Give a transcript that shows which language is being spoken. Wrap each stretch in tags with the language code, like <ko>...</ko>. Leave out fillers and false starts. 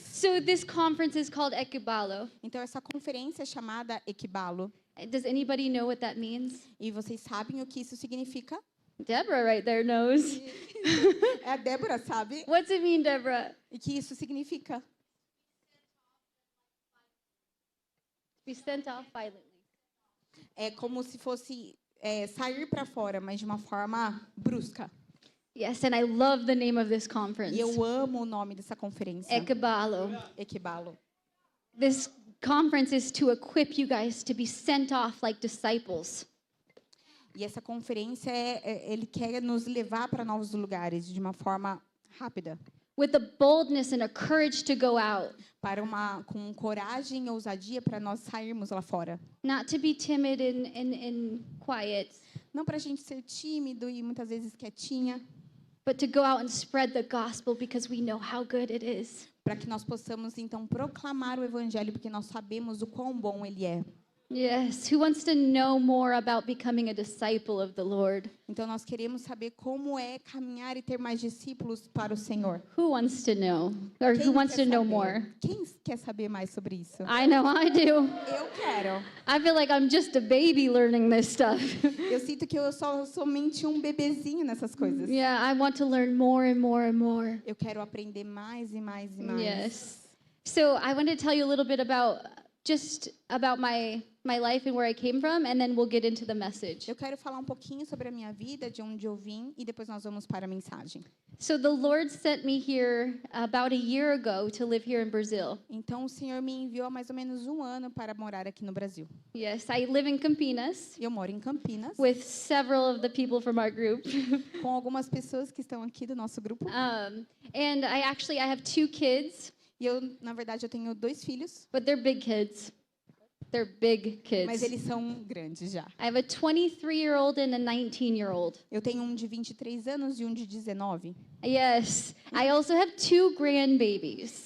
<en>So this conference is called Ekibalo.</en> <pt>Então, essa conferência é chamada Ekibalo.</pt> <en>Does anybody know what that means?</en> <pt>E vocês sabem o que isso significa?</pt> <en>Deborah right there knows.</en> <pt>É a Débora, sabe?</pt> <en>What's it mean, Deborah?</en> <pt>E que isso significa?</pt> <en>Be sent off violently.</en> <pt>É como se fosse sair para fora, mas de uma forma brusca.</pt> <en>Yes, and I love the name of this conference.</en> <pt>E eu amo o nome dessa conferência.</pt> <en>Ekibalo.</en> <pt>Ekibalo.</pt> <en>This conference is to equip you guys to be sent off like disciples.</en> <pt>E essa conferência ele quer nos levar para novos lugares de uma forma rápida,</pt> <en>With a boldness and a courage to go out.</en> <pt>com coragem e ousadia para nós sairmos lá fora.</pt> <en>Not to be timid and quiet,</en> <pt>Não para a gente ser tímido e muitas vezes quietinha,</pt> <en>but to go out and spread the gospel because we know how good it is.</en> <pt>para que nós possamos então proclamar o evangelho porque nós sabemos o quão bom ele é.</pt> <en>Yes, who wants to know more about becoming a disciple of the Lord?</en> <pt>Então nós queremos saber como é caminhar e ter mais discípulos para o Senhor.</pt> <en>Who wants to know? Or who wants to know more?</en> <pt>Quem quer saber mais sobre isso?</pt> <en>I know I do.</en> <pt>Eu quero.</pt> <en>I feel like I'm just a baby learning this stuff.</en> <pt>Eu sinto que eu sou somente um bebezinho nessas coisas.</pt> <en>Yeah, I want to learn more and more and more.</en> <pt>Eu quero aprender mais e mais e mais.</pt> <en>Yes. So I want to tell you a little bit about my life and where I came from, and then we'll get into the message.</en> <pt>Eu quero falar um pouquinho sobre a minha vida, de onde eu vim, e depois nós vamos para a mensagem.</pt> <en>So the Lord sent me here about a year ago to live here in Brazil.</en> <pt>Então, o Senhor me enviou há mais ou menos um ano para morar aqui no Brasil.</pt> <en>Yes, I live in Campinas</en> <pt>Eu moro em Campinas,</pt> <en>with several of the people from our group.</en> <pt>com algumas pessoas que estão aqui do nosso grupo.</pt> <en>And I have 2 kids,</en> <pt>E eu, na verdade, eu tenho 2 filhos,</pt> <en>but they're big kids. They're big kids.</en> <pt>mas eles são grandes já.</pt> <en>I have a 23-year-old and a 19-year-old.</en> <pt>Eu tenho um de 23 anos e um de 19.</pt> <en>Yes, I also have 2 grandbabies.</en>